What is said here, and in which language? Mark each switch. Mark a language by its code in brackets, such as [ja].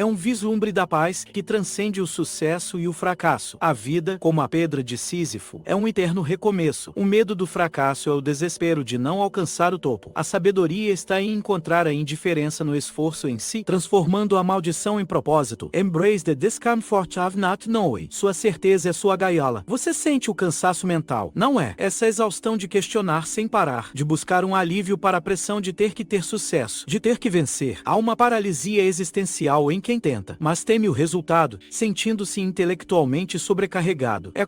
[pt] É um vislumbre da paz que transcende o sucesso e o fracasso. A vida, como a pedra de Sísifo, é um eterno recomeço. O medo do fracasso é o desespero de não alcançar o topo. A sabedoria está em encontrar a indiferença no esforço em si, transformando a maldição em propósito. [en] Embrace the discomfort of not knowing. [pt] Sua certeza é sua gaiola. Você sente o cansaço mental, não é? Essa exaustão de questionar sem parar, de buscar um alívio para a pressão de ter que ter sucesso, de ter que vencer. Há uma paralisia existencial em quem tenta, mas teme o resultado, sentindo-se intelectualmente sobrecarregado. É